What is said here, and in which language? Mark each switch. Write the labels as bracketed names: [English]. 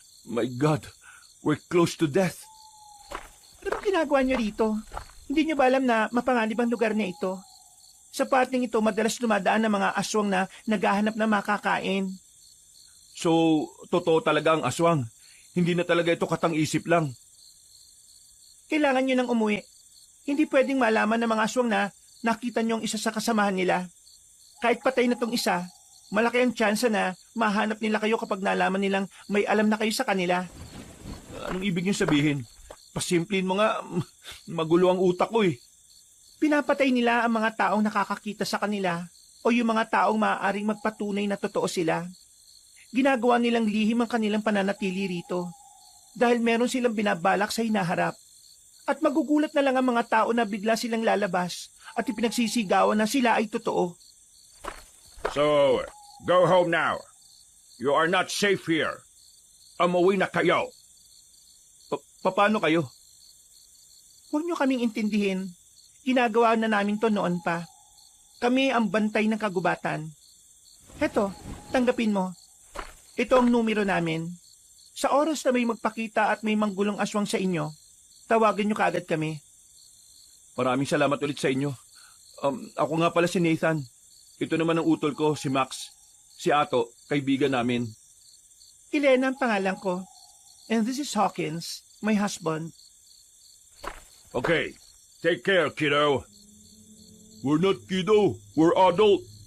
[English] My God, we're close to death. [Filipino] Ano bang ginagawa niyo rito? Hindi niyo ba alam na mapanganib ang lugar na ito? Sa parting ito, madalas dumadaan ng mga aswang na naghahanap ng makakain. So, totoo talaga ang aswang. Hindi na talaga ito katang-isip lang. Kailangan niyo nang umuwi. Hindi pwedeng malaman ng mga aswang na nakita niyo ang isa sa kasamahan nila. Kahit patay na tong isa, malaki ang tsansa na mahanap nila kayo kapag nalaman nilang may alam na kayo sa kanila. Anong ibig niyong sabihin? Pasimplin mo nga, magulo ang utak ko eh. Pinapatay nila ang mga taong nakakakita sa kanila o yung mga taong maaaring magpatunay na totoo sila. Ginagawa nilang lihim ang kanilang pananatili rito dahil meron silang binabalak sa hinaharap. At magugulat na lang ang mga tao na bigla silang lalabas at ipinagsisigawan na sila ay totoo. [English] So, go home now. You are not safe here. [Filipino] Umuwi na kayo. Paano kayo? Huwag niyo kaming intindihin. Ginagawa na namin to noon pa. Kami ang bantay ng kagubatan. Heto, tanggapin mo. Ito ang numero namin. Sa oras na may magpakita at may manggulong aswang sa inyo, tawagan niyo kaagad kami. Maraming salamat ulit sa inyo. Ako nga pala si Nathan. Ito naman ang utol ko, si Max. Si Ato, kaibigan namin. Elena ang pangalan ko. [English] And this is Hawkins, my husband. Okay, take care, kiddo. We're not kiddo, we're adult.